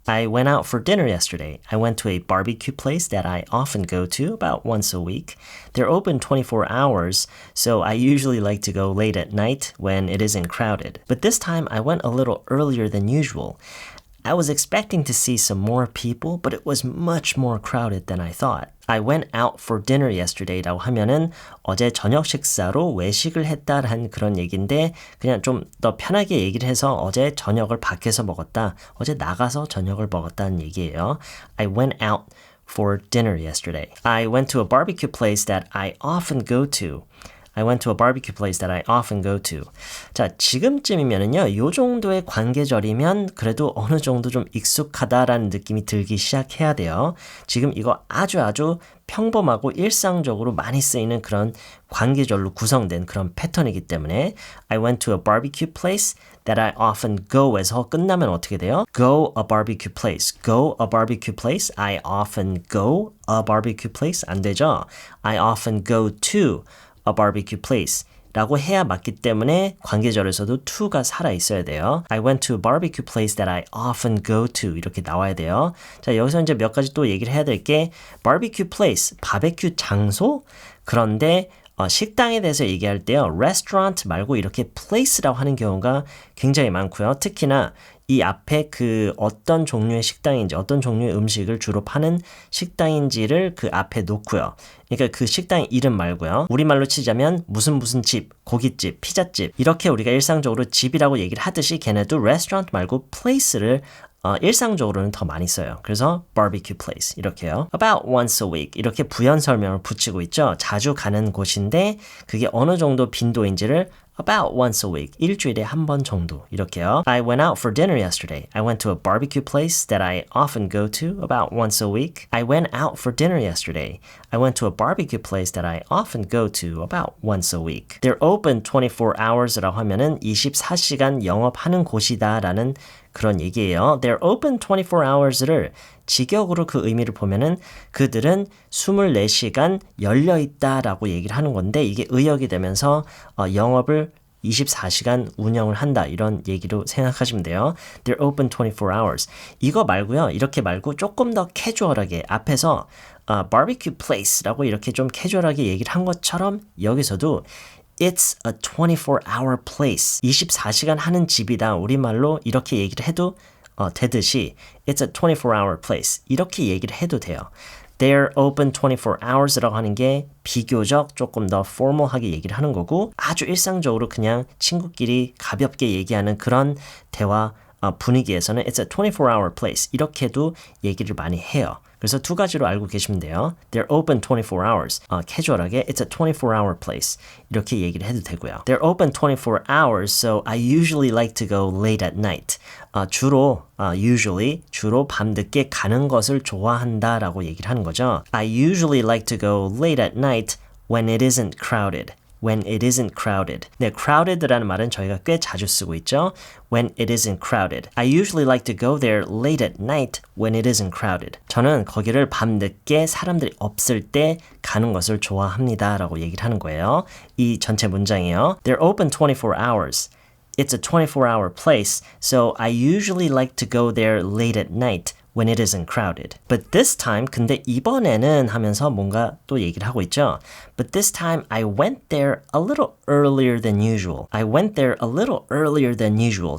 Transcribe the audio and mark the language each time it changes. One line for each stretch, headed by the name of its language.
English: I went out for dinner yesterday. I went to a barbecue place that I often go to about once a week. They're open 24 hours, so I usually like to go late at night when it isn't crowded. But this time I went a little earlier than usual. I was expecting to see some more people, but it was much more crowded than I thought. I went out for dinner yesterday
Korean: 라고 하면은 어제 저녁 식사로 외식을 했다라는 그런 얘기인데 그냥 좀 더 편하게 얘기를 해서 어제 저녁을 밖에서 먹었다, 어제 나가서 저녁을 먹었다는 얘기예요.
English: I went out for dinner yesterday. I went to a barbecue place that I often go to. I went to a barbecue place that I often go to.
Korean: 자, 지금쯤이면은요, 요 정도의 관계절이면 그래도 어느 정도 좀 익숙하다라는 느낌이 들기 시작해야 돼요. 지금 이거 아주 평범하고 일상적으로 많이 쓰이는 그런 관계절로 구성된 그런 패턴이기 때문에
English: I went to a barbecue place that I often go
Korean: 에서 끝나면 어떻게 돼요?
English: Go a barbecue place. Go a barbecue place. I often go a barbecue place.
Korean: 안 되죠?
English: I often go to a barbecue place
Korean: 라고 해야 맞기 때문에 관계절에서도 to가 살아있어야 돼요.
English: I went to a barbecue place that I often go to
Korean: 이렇게 나와야 돼요. 자, 여기서 이제 몇 가지 또 얘기를 해야 될 게 barbecue place, 바베큐 장소. 그런데 식당에 대해서 얘기할 때요. restaurant 말고 이렇게 place라고 하는 경우가 굉장히 많고요. 특히나 이 앞에 그 어떤 종류의 식당인지 어떤 종류의 음식을 주로 파는 식당인지를 그 앞에 놓고요. 그러니까 그 식당 이름 말고요. 우리말로 치자면 무슨 집, 고깃집, 피자집 이렇게 우리가 일상적으로 집이라고 얘기를 하듯이 걔네도 restaurant 말고 place를 일상적으로는 더 많이 써요. 그래서 barbecue place 이렇게요.
English: About once a week
Korean: 이렇게 부연 설명을 붙이고 있죠. 자주 가는 곳인데 그게 어느 정도 빈도인지를
English: about once a week,
Korean: 일주일에 한 번 정도 이렇게요.
English: I went out for dinner yesterday. I went to a barbecue place that I often go to about once a week. I went out for dinner yesterday. I went to a barbecue place that I often go to about once a week. They're open 24 hours
Korean: 라고 하면은 24시간 영업하는 곳이다라는 그런 얘기예요.
English: They're open 24 hours
Korean: 를 직역으로 그 의미를 보면은 그들은 24시간 열려 있다라고 얘기를 하는 건데 이게 의역이 되면서 영업을 24시간 운영을 한다 이런 얘기로 생각하시면 돼요.
English: They're open 24 hours.
Korean: 이거 말고요. 이렇게 말고 조금 더 캐주얼하게 앞에서 barbecue place라고 이렇게 좀 캐주얼하게 얘기를 한 것처럼 여기서도
English: It's a 24-hour place.
Korean: 24시간 하는 집이다. 우리말로 이렇게 얘기를 해도 되듯이
English: It's a 24-hour place.
Korean: 이렇게 얘기를 해도 돼요.
English: They're open 24 hours
Korean: 라고 하는 게 비교적 조금 더 formal하게 얘기를 하는 거고 아주 일상적으로 그냥 친구끼리 가볍게 얘기하는 그런 대화 분위기에서는
English: It's a 24-hour place.
Korean: 이렇게도 얘기를 많이 해요. 그래서 두 가지로 알고 계시면 돼요.
English: They're open 24 hours.
Korean: 캐주얼하게
English: It's a 24-hour place.
Korean: 이렇게 얘기를 해도 되고요.
English: They're open 24 hours, so I usually like to go late at night.
Korean: 주로 밤늦게 가는 것을 좋아한다라고 얘기를 하는 거죠.
English: I usually like to go late at night when it isn't crowded. When it isn't crowded.
Korean: 네, crowded라는 말은 저희가 꽤 자주 쓰고 있죠.
English: When it isn't crowded. I usually like to go there late at night when it isn't crowded.
Korean: 저는 거기를 밤늦게 사람들이 없을 때 가는 것을 좋아합니다. 라고 얘기를 하는 거예요. 이 전체 문장이에요.
English: They're open 24 hours. It's a 24-hour place, so I usually like to go there late at night when it isn't crowded. But this time,
Korean: 근데 이번에는 하면서 뭔가 또 얘기를 하고 있죠.
English: But this time I went there a little earlier than usual. I went there a little earlier than usual.